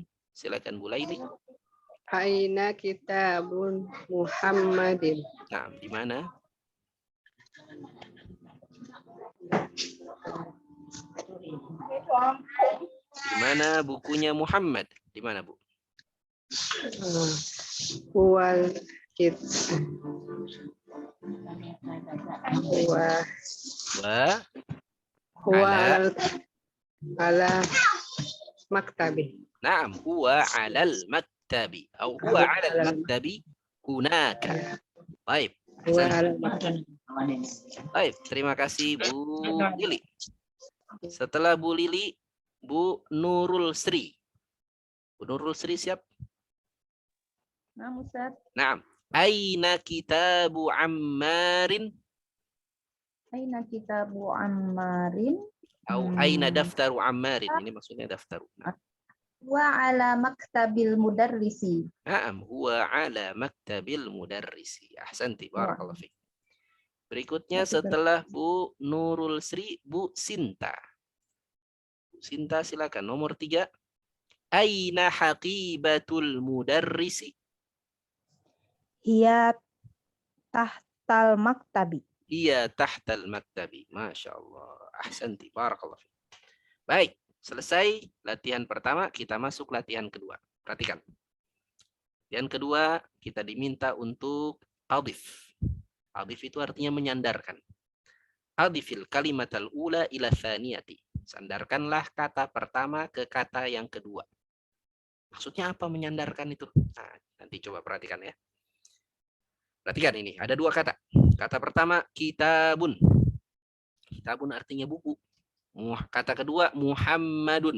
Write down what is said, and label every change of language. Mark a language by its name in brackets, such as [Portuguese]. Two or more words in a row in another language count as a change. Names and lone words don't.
[Indonesian] Silakan Bu Laili. [Arabic] أين كتابُ محمدٍ. [Indonesian] Nah, di mana? Di mana bukunya Muhammad? Di mana, Bu? Wal kit. [Arabic] على المكتبِ. نعم، هو على المكتبِ atau هو على المكتبِ هناك. [Indonesian] Baik. Baik, terima kasih Bu Lili. Setelah Bu Lili, Bu Nurul Sri. Bu Nurul Sri siap? Nah, Ustaz. [Arabic] نعم. أين كتابُ عمارٍ? أين كتابُ عمارٍ? Atau أين دفترُ عمارٍ? Ini maksudnya daftaru. هو على مكتبِ المدرسِ. نعم، هو على مكتبِ المدرسِ. أحسنتِ، بارك الله فيك. [Indonesian] Berikutnya setelah Bu Nurul Sri, Bu Sinta. Bu Sinta silakan. Nomor 3. [Arabic] أين حقيبةُ المدرسِ? هي تحت المكتبِ. هي تحت المكتبِ. ما شاء الله. أحسنتِ. بارك الله. [Indonesian] Baik. Selesai latihan pertama, kita masuk latihan kedua. Perhatikan. Latihan kedua, kita diminta untuk adif. Adif itu artinya menyandarkan. [Arabic] أضفِ الكلمةَ الأولى إلى الثانيةِ. [Indonesian] Sandarkanlah kata pertama ke kata yang kedua. Maksudnya apa menyandarkan itu? Nah, nanti coba perhatikan ya. Perhatikan ini, ada 2 kata. Kata pertama, kitabun. Kitabun artinya buku. Kata kedua, Muhammadun.